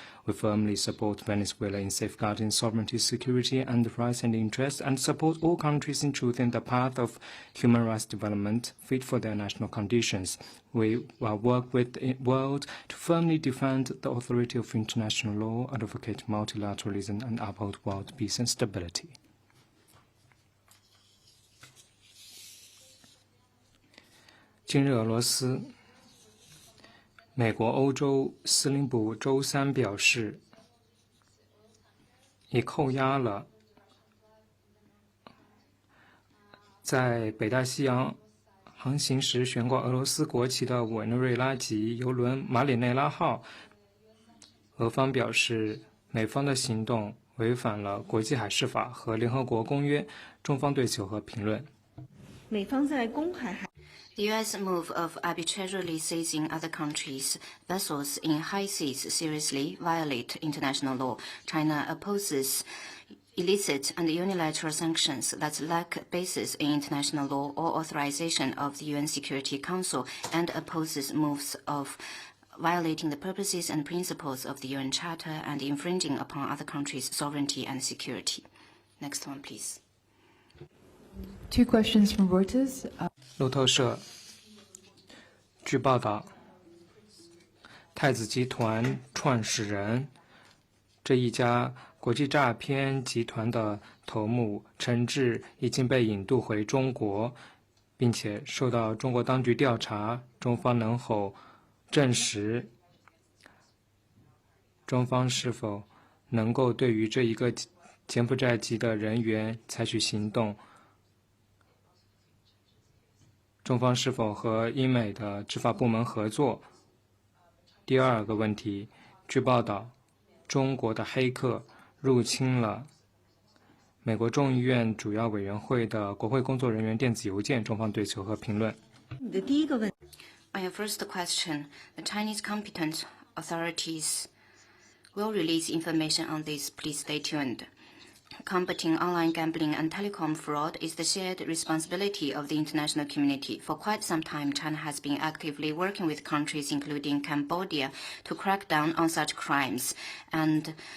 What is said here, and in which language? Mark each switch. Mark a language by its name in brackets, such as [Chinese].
[English] We firmly support Venezuela in safeguarding sovereignty, security, and rights and interests, and support all countries in choosing the path of human rights development fit for their national conditions. We will work with the world to firmly defend the authority of international law, advocate multilateralism, and uphold world peace and stability. [Chinese] 近日，俄罗斯、美国、欧洲司令部周三表示，已扣押了在北大西洋航行时悬挂俄罗斯国旗的委内瑞拉籍邮轮马里内拉号。俄方表示，美方的行动违反了国际海事法和联合国公约，中方对此有何评论？美方在公海 [English] The U.S. move of arbitrarily seizing other countries' vessels in high seas seriously violate international law. China opposes illicit and unilateral sanctions that lack basis in international law or authorization of the UN Security Council, and opposes moves of violating the purposes and principles of the UN Charter and infringing upon other countries' sovereignty and security. Next one, please. 2 questions from Reuters. [Chinese] 路透社据报道，太子集团创始人这一家国际诈骗集团的头目陈志已经被引渡回中国，并且受到中国当局调查。中方能否证实中方是否能够对于这一个柬埔寨籍的人员采取行动？中方是否和英美的执法部门合作？第二个问题，据报道，中国的黑客入侵了美国众议院主要委员会的国会工作人员电子邮件，中方对此有何评论？你的第一个问 [English] On your first question, the Chinese competent authorities will release information on this. Please stay tuned. Combating online gambling and telecom fraud is the shared responsibility of the international community. For quite some time, China has been actively working with countries including Cambodia to crack down on such crimes. And